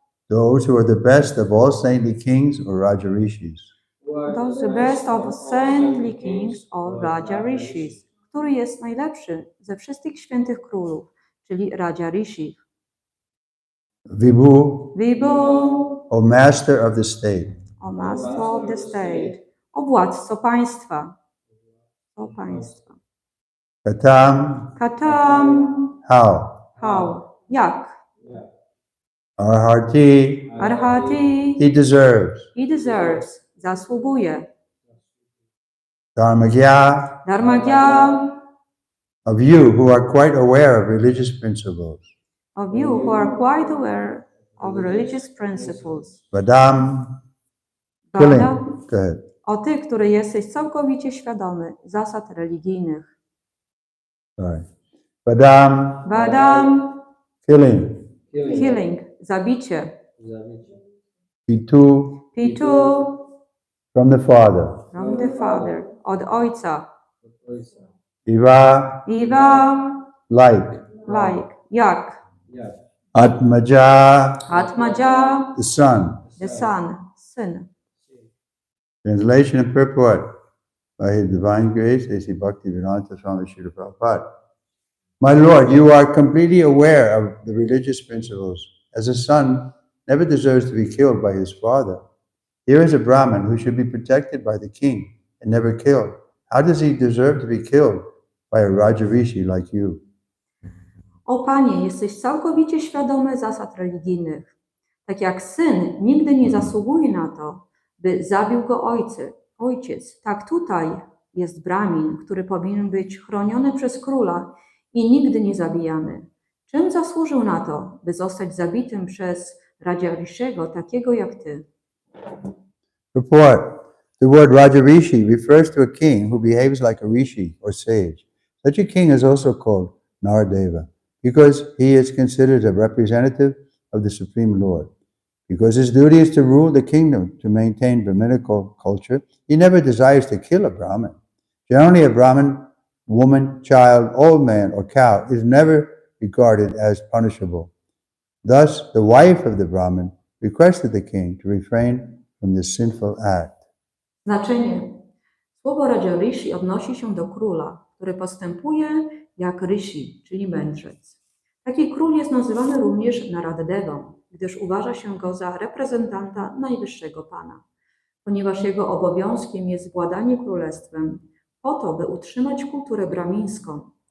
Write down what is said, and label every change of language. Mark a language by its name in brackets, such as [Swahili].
[English] Those who are the best of all saintly kings or Rajarishis. Those the best of saintly kings or Raja Rishis. [Polish] Który jest najlepszy ze wszystkich świętych królów, czyli Raja Rishi. [Sanskrit] Vibhu, Vibhu, [English] O master of the state. o master of the state, [Polish] o władco państwa. O państwa. [Sanskrit] Katam, Katam, [English] how? how, jak. [Sanskrit] Arhati, Arhati, [English] he deserves. he deserves, zasługuje. [Sanskrit] Dharmagya, Dharmagya, [English] of you who are quite aware of religious principles. of you who are quite aware of religious principles. [Sanskrit] Vadam, Vada, [English] killing. Go ahead. [Polish] o ty, który jesteś całkowicie świadomy zasad religijnych. [English] Sorry. Vadam, [Sanskrit] Vadam, [English] killing. killing, zabicie. [Sanskrit] Pitu, Pitu, [English] from the father. from the father, [Polish] od ojca. [Sanskrit] Iva, Iva, [English] like. [Polish] jak. [Sanskrit] Atmaja, Atmaja, [English] the son. the son, syn. Translation and purport by His Divine Grace, A.C. Bhaktivedanta Swami Kirtan&Lecture. My Lord, you are completely aware of the religious principles. As a son never deserves to be killed by his father. Here is a Brahmin who should be protected by the king and never killed. How does he deserve to be killed by a Rajarishi like you? [Polish] O Panie, jesteś całkowicie świadomy zasad religijnych. Tak jak syn nigdy nie zasługuje na to, by zabił go ojciec. ojciec, tak tutaj jest Brahmin, który powinien być chroniony przez króla i nigdy nie zabijany. Czym zasłużył na to, by zostać zabitym przez Raja Rishiego, takiego jak ty? [English] Report. The word Rajarishi refers to a king who behaves like a rishi or sage. Such a king is also called Naradeva because he is considered a representative of the Supreme Lord. Because his duty is to rule the kingdom, to maintain Brahminical culture, he never desires to kill a Brahmin. Generally, a Brahmin, woman, child, old man, or cow is never regarded as punishable. Thus, the wife of the Brahmin requested the king to refrain from this sinful act. [Polish] Znaczenie. Słowo Raja Rishi odnosi się do króla, który postępuje jak Rishi, czyli mędrzec. Taki król jest nazywany również Naradevą, gdyż uważa się go za reprezentanta najwyższego pana. Ponieważ jego obowiązkiem jest władanie królestwem, po to, by utrzymać kulturę brahmińską.